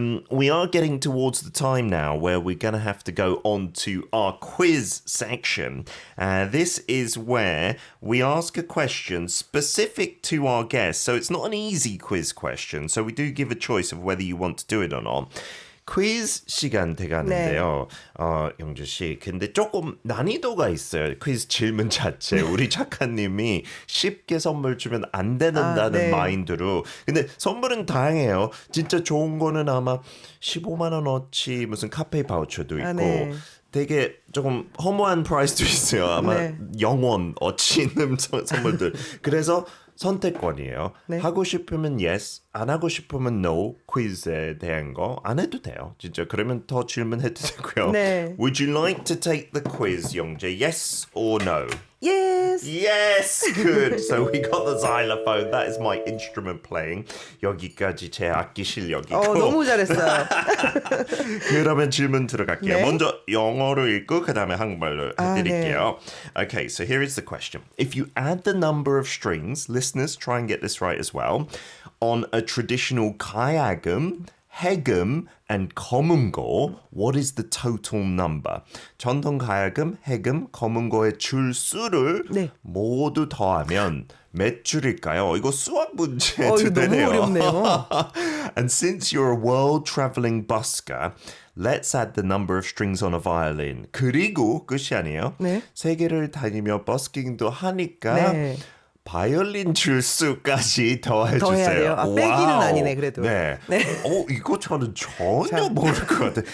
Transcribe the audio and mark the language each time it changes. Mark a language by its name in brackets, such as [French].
[English] We are getting towards the time now where we're going to have to go on to our quiz section. This is where we ask a question specific to our guest. So it's not an easy quiz question. So we do give a choice of whether you want to do it or not. [Korean] 퀴즈 시간 돼가는데요. 영주 씨, 근데 조금 난이도가 있어요. 퀴즈 질문 자체. 우리 작가님이 쉽게 선물 주면 안 된다는 마인드로. 근데 선물은 다양해요. 진짜 좋은 거는 아마 15만 원어치 무슨 카페 바우처도 있고. 되게 조금 허무한 프라이스도 있어요. 아마 영원어치 있는 선물들. 그래서 선택권이에요. 하고 싶으면 yes, 안 하고 싶으면 no 퀴즈에 대한 거 안 해도 돼요. 진짜 그러면 더 질문해도 되고요. 네. [English] Would you like to take the quiz, 영재? Yes or no? Yes. Yes, good. So we got the xylophone. That is my instrument playing. [Korean] 여기까지 제 악기 실력이고. 너무 잘했어요. 그러면 질문 들어갈게요. 네. 먼저 영어로 읽고 그다음에 한국말로 해드릴게요. 네. [English] Okay, so here is the question. If you add the number of strings, listeners, try and get this right as well, on a traditional 가야금, 해금, and 검은고, what is the total number? [Korean] 전통 가야금, 해금, 검은고의 줄수를 네. 모두 더하면 몇 줄일까요? 이거 수학 문제도 이거 되네요. 너무 어렵네요. [English] And since you're a world-traveling busker, let's add the number of strings on a violin. [Korean] 그리고 끝이 아니에요. 네. 세계를 다니며 버스킹도 하니까 네. 바이올린 줄수까지 더해주세요. 더 해야 돼요. 빼기는 와우. 아니네 그래도. 네. 이거 저는 전혀 모를 것 같아요.